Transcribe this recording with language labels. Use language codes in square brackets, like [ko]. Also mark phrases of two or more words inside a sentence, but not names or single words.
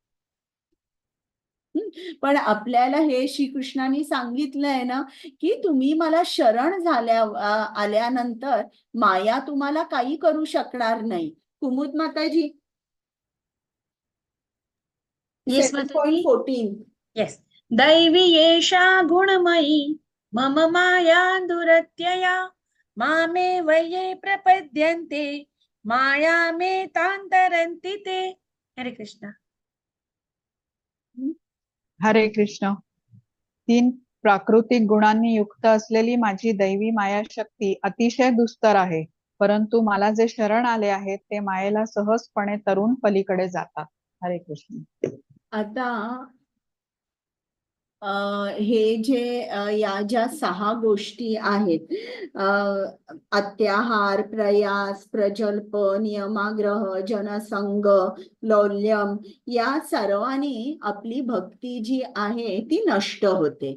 [mr] पण आपल्याला हे श्रीकृष्णांनी सांगितलंय ना की तुम्ही मला शरण आल्यानंतर माया तुम्हाला काही करू शकणार नाही. कुमुद माताजी, येस माताजी. 7.14. येस. [sa] दैवी येषा गुणमयी मम माया दुरत्यया मामे वये प्रपद्यन्ते माया मे तांतरन्ति ते. हरे कृष्ण. हरे कृष्ण. [mr] 3 प्राकृतिक गुणांनी युक्त असलेली माझी दैवी मायाशक्ती अतिशय दुस्तर आहे. परंतु मला जे शरण आले आहेत ते मायेला सहजपणे तरुण पलीकडे जातात. [sa] हरे कृष्ण. [mr] आता हे जे या ज्या 6 गोष्टी आहेत, [sa] अत्याहार, प्रयास, प्रजल्प, नियमाग्रह, जनसंग, लौल्यम, [mr] या सर्वांनी आपली भक्ती जी आहे ती नष्ट होते.